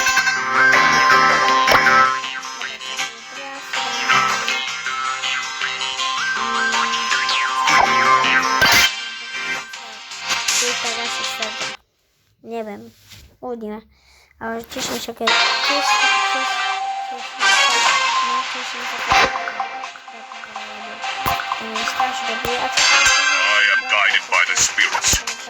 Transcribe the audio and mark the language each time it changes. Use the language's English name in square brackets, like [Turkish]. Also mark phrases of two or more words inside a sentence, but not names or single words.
[Polish] Nie wiem, [Slovak] uvidíme. Ale teším sa, keď [English] I am guided by the spirits.